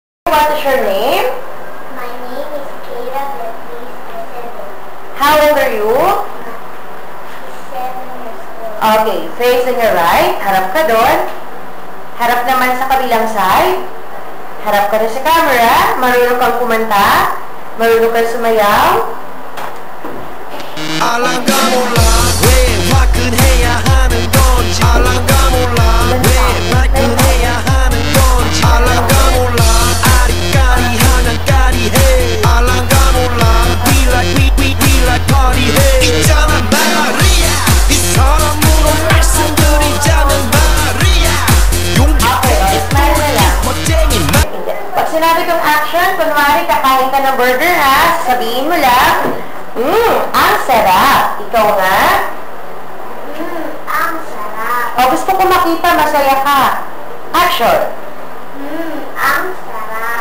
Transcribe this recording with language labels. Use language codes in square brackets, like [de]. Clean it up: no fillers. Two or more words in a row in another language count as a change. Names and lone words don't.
[en] what is your name? My name is Kira Beatriz Acevedo. How old are you? 7 years old. Okay, facing your right. [tl] Harap ka doon. Harap naman sa kabilang side. Harap ka na sa camera. Marunong kang kumanta. Marunong kang sumayaw. [ko] 알랑가 몰라 왜 화끈해야 하는 건지 알랑가 몰라 왜 발끈해야 하는 건지 알랑가 몰라 아리까리한 까리해 알랑가 몰라 [en] we like party [ko] 해 있잖아 마리아 이 사람으로 말씀드리자면 마리아 용기 멋쟁이 [tl] Pag sinabi kong action, kunwari kakain ka ng burger ha, sabihin mo lang, ang sarap. Ikaw nga? Ang sarap. O, gusto ko makita masaya ka. Action. Ang sarap.